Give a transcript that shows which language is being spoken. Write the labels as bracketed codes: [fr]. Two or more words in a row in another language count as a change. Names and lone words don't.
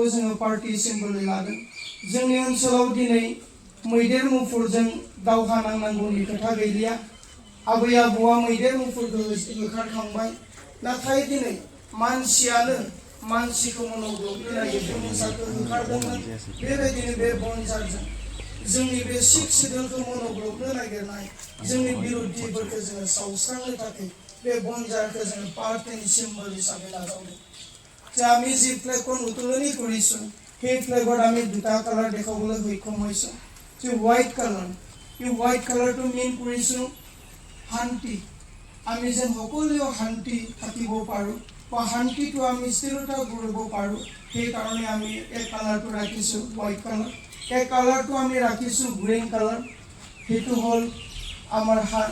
[brx] जोङो पार्टी सिम्बलै लादों जोंनि ओनसोलाव दिनै मैदेर मुफुरजों दावहा नांनांगौनि खोथा गैलिया आबै आबौआ मैदेर मुफुरखौ होखारखांबाय नाथाय दिनै मानसियानो मानसिखौ मनोग्रोबनो नागिरदों मोसाखौ होखारदोंमोन बेबायदिनो बे बनजारजों जोंनि बे सिख सिदोलखौ मनोग्रोबनो नागिरनाय जोंनि बिरुद्धिफोरखौ जोङो सावस्रांनो थाखाय बे बनजारखौ जोङो पार्टीनि सिम्बल हिसाबै नाजावदों [as] যে আমি যি ফ্লেগখন উত্তোলনি কৰিছোঁ সেই ফ্লেগত আমি দুটা কালাৰ দেখাবলৈ সক্ষম হৈছোঁ যে [en] white colour [as] এই হোৱাইট কালাৰটো মেইন কৰিছোঁ শান্তি আমি যেন সকলোৱে শান্তি থাকিব পাৰোঁ বা শান্তিটো আমি স্থিৰতা কৰিব পাৰোঁ সেইকাৰণে আমি এই কালাৰটো ৰাখিছোঁ [en] white colour [as] এই কালাৰটো আমি ৰাখিছোঁ [en] green colour [as] সেইটো হ'ল আমাৰ